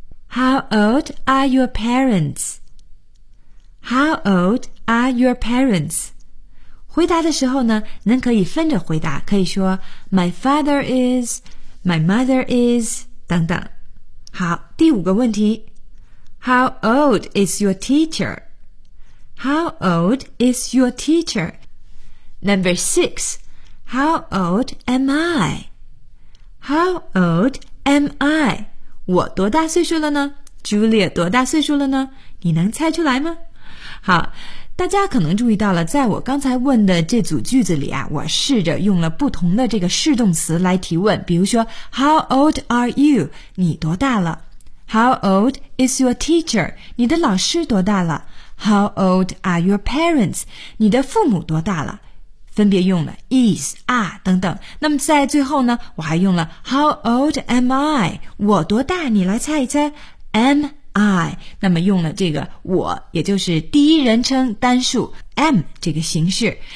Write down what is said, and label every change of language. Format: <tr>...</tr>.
<en>How old are your parents? How old are your parents?</en> <zh>回答的时候呢，您可以分着回答，可以说</zh> <en>My father is, my mother is,</en> <zh>等等。好，第五个问题。</zh> <en>How old is your teacher? How old is your teacher? Number 6. How old am I? How old am I?</en> <zh>我多大岁数了呢？ Julia 多大岁数了呢？你能猜出来吗？好，大家可能注意到了，在我刚才问的这组句子里啊，我试着用了不同的这个适动词来提问，比如说</zh> <en>How old are you?</en> <zh>你多大了？</zh> <en>How old is your teacher?</en> <zh>你的老师多大了？</zh> <en>How old are your parents?</en> <zh>你的父母多大了？分别用了 is, are 等等。那么在最后呢，我还用了</zh> <en>How old am I?</en> <zh>我多大？你来猜一猜。</zh> <en>Am I?</en> <zh>那么用了这个我，也就是第一人称单数 am 这个形式。</zh>